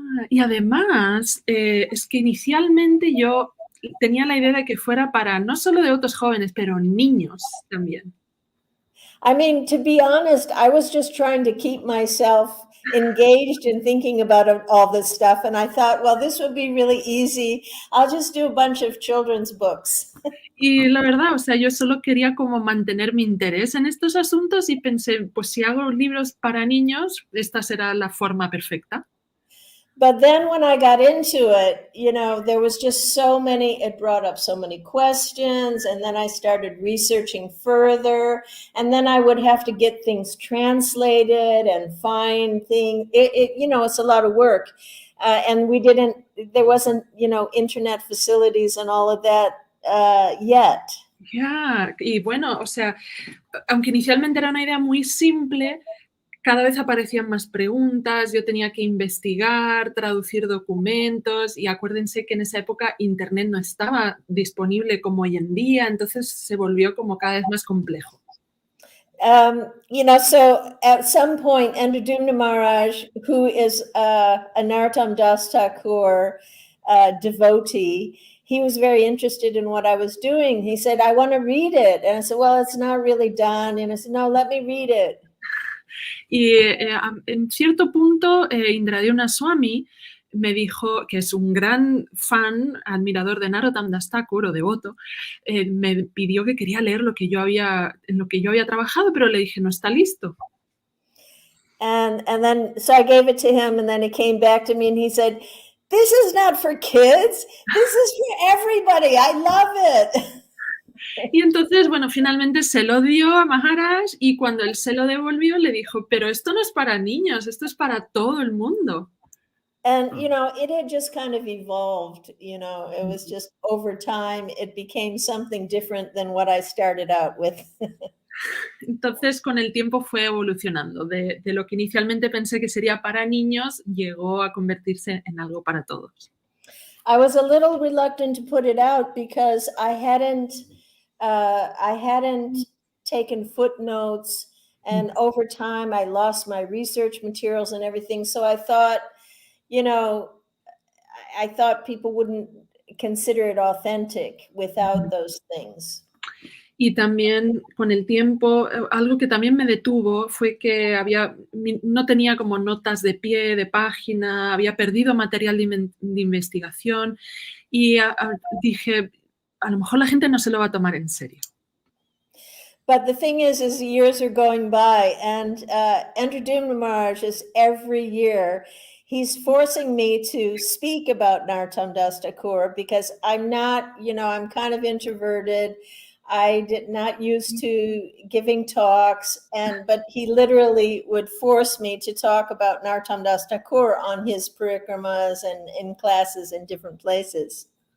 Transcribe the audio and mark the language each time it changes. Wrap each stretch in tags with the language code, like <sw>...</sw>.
<es>Y además, es que inicialmente yo tenía la idea de que fuera para no solo de otros jóvenes, pero niños también.</es> <en>I mean, to be honest, I was just trying to keep myself engaged in thinking about all this stuff. And I thought, well, this would be really easy. I'll just do a bunch of children's books.</en> <es>Y la verdad, o sea, yo solo quería como mantener mi interés en estos asuntos y pensé, pues si hago libros para niños, esta será la forma perfecta.</es> <en>But then when I got into it, you know, there was just so many, it brought up so many questions. And then I started researching further. And then I would have to get things translated and find things. You know, it's a lot of work. And there wasn't, you know, internet facilities and all of that yet.</en> <es>Ya, y bueno, o sea, aunque inicialmente era una idea muy simple, cada vez aparecían más preguntas, yo tenía que investigar, traducir documentos y acuérdense que en esa época Internet no estaba disponible como hoy en día, entonces se volvió como cada vez más complejo.</es> <en>You know, so at some point, Andradumna Maharaj, who is a Narottam Das Thakur devotee, he was very interested in what I was doing. He said, I want to read it. And I said, well, it's not really done. And I said, no, let me read it.</en> <es>Y en cierto punto, Indradhyumna Swami me dijo, que es un gran fan, admirador de Narottam Das Thakur o devoto, me pidió que quería leer en lo que yo había trabajado, pero le dije, no está listo.</es> <en>And then, so I gave it to him, and then he came back to me and he said, this is not for kids. This is for everybody. I love it.</en> <es>Y entonces, bueno, finalmente se lo dio a Maharaj y cuando él se lo devolvió le dijo, pero esto no es para niños, esto es para todo el mundo.</es> <en>And, you know, it had just kind of evolved, you know, it was just over time, it became something different than what I started out with.</en> <es>Entonces, con el tiempo fue evolucionando. De lo que inicialmente pensé que sería para niños, llegó a convertirse en algo para todos.</es> <en>I was a little reluctant to put it out because I hadn't taken footnotes, and over time I lost my research materials and everything. So I thought, you know, I thought people wouldn't consider it authentic without those things.</en> <es>Y también con el tiempo, algo que también me detuvo fue que no tenía como notas de pie, de página, había perdido material de investigación y dije, a lo mejor la gente no se lo va a tomar en serio.</es> <en>But the thing is years are going by, and Andradumna Maharaj is every year, he's forcing me to speak about Narottam Das Thakur because I'm not, you know, I'm kind of introverted. I did not used to giving talks, but he literally would force me to talk about Narottam Das Thakur on his parikramas and in classes in different places.</en>